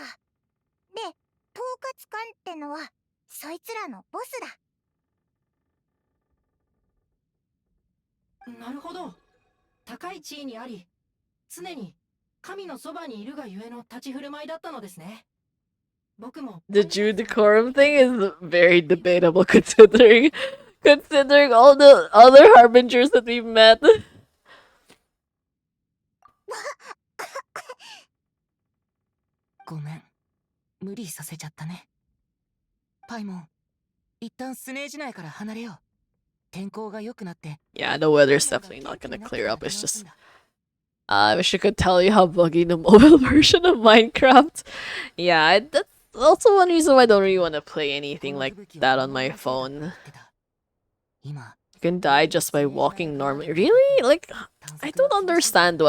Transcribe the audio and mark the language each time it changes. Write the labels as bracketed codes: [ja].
[ja] で、統括官ってのはそいつらのボスだ。なるほど。高い地位にあり、常に神のそばにいるがゆえの立ち振る舞いだったのですね。僕も [en] The Jew decorum thing is very debatable considering all the other harbingers that we've met. [ja] ごめん、無理させちゃったね。パイモン、一旦スネージ内から離れよう。天候が良くなって。 [en] Yeah, the weather's definitely not gonna clear up. It's just I wish I could tell you how buggy the mobile version of Minecraft. Yeah, that's also one reason why I don't really want to play anything like that on my phone. You can die just by walking normally. Really? Like, I don't understand though.